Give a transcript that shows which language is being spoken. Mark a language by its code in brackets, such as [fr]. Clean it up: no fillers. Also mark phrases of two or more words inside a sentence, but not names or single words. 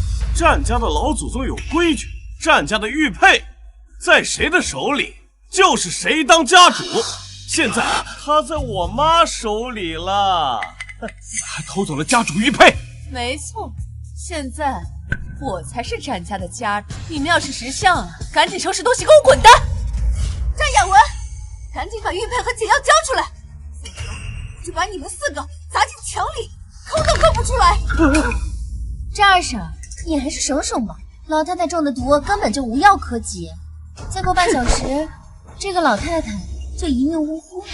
[zh] 戰家的老祖宗有規矩，戰家的玉佩在誰的手裡，就是誰當家主。現在他在我媽手裡了，還偷走了家主玉佩。沒錯，現在我才是戰家的家主。你們要是識相啊，趕緊收拾東西給我滾蛋！戰雅文，趕緊把玉佩和解藥交出來，否則我就把你們4個砸進牆裡，摳都摳不出來。戰二嬸，你還是省省吧，老太太中的毒根本就無藥可解，再過半小時，這個老太太就一命嗚呼了。